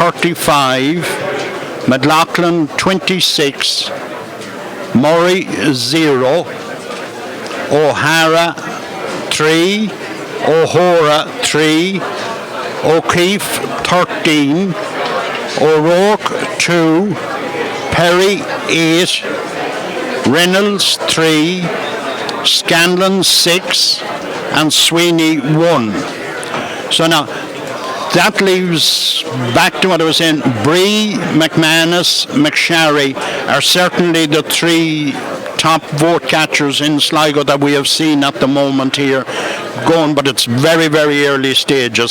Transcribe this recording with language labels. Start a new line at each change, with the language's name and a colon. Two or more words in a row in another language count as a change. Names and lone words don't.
English: 35, McLaughlin 26, Murray 0, O'Hara 3, O'Hora 3, O'Keefe 13, O'Rourke 2, Perry 8, Reynolds 3, Scanlon 6, and Sweeney 1. So now that leaves, back to what I was saying, Bree, McManus, McSharry are certainly the three top vote catchers in Sligo that we have seen at the moment here going, but it's very, very early stages.